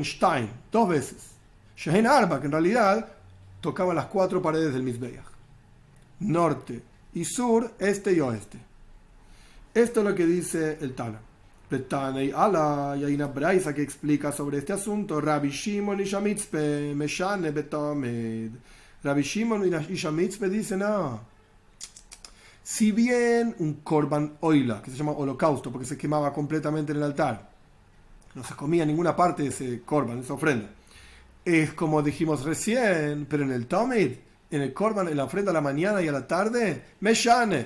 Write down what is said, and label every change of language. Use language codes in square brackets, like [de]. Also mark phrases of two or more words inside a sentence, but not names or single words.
[es] Shtaim, dos veces. [he] שהן ארבע, [es] que en realidad tocaba las cuatro paredes del Mizbeach. Norte y sur, este y oeste. Esto es lo que dice el Tana. Y hay una braisa que explica sobre este asunto. [he] רבי שמעון איש המצפה משנה בתמיד. [es] Rabbi Shimon Ish HaMitzpeh dice, no. Si bien un [he] קרבן עולה, [es] que se llama holocausto, porque se quemaba completamente en el altar, no se comía ninguna parte de ese korban, esa ofrenda, es como dijimos recién, pero en el Tomid, en el korban, en la ofrenda a la mañana y a la tarde, Meshane.